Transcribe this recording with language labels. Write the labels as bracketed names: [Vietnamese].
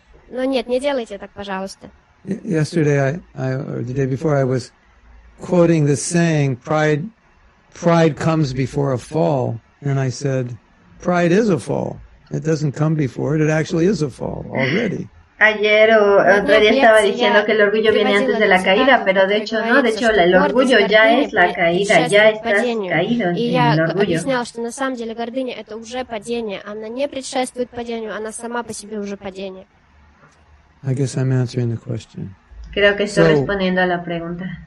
[Russian] Но нет, не делайте так, пожалуйста. [English] Yesterday, or the day before, I was quoting the saying, pride comes before a fall. And I said, pride is a fall. It doesn't come before it actually is a fall already. [Spanish] Ayer o otro día estaba diciendo que el orgullo viene antes de la caída, pero de hecho no, de hecho el orgullo ya es la caída, ya estás caído en el orgullo. [Russian] Объяснял, что на самом деле гордыня это уже падение, она не предшествует падению, она сама по себе уже падение. [English] I guess I'm answering the question. [Spanish] Creo que estoy respondiendo a la pregunta.